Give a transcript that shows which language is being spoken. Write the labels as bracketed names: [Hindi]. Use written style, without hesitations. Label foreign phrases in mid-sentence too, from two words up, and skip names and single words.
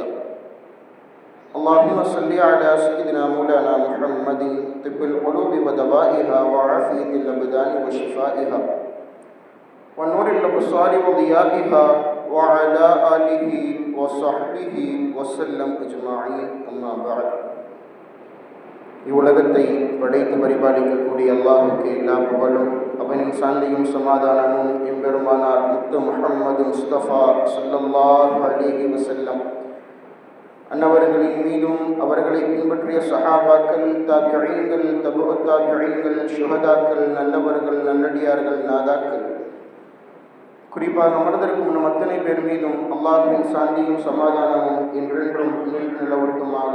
[Arabic] اللهم صل على سيدنا مولانا محمد طب القلوب ودوائها وعافية الأبدان وشفائها ونور الأبصار وضيائها وعلى آله وصحبه وسلم أجمعين، أما بعد. [Tamil] இவ்வுலகத்தை படைத்து பரிபாலிக்கக்கூடிய அல்லாஹுக்கு எல்லா புகழும், அவனின் சாந்தியும் சமாதானமும் எம்பெருமானார் முத்து முஹம்மது முஸ்தபா [Arabic] صلى الله عليه وسلم [Tamil] அன்னவர்களின் மீதும் அவர்களை பின்பற்றிய சஹாபாக்கள், தாபிஈன்கள், தபுஅத் தாபிஈன்கள், ஷுஹதாக்கள், நல்லவர்கள், நல்லடியார்கள், நாதாக்கள், குறிப்பாக அமர்ந்திருக்கும் நம் அத்தனை பேர் மீதும் அல்லாஹ்வின் சாந்தியும் சமாதானமும் என்றென்றும் நிலவட்டுமாக.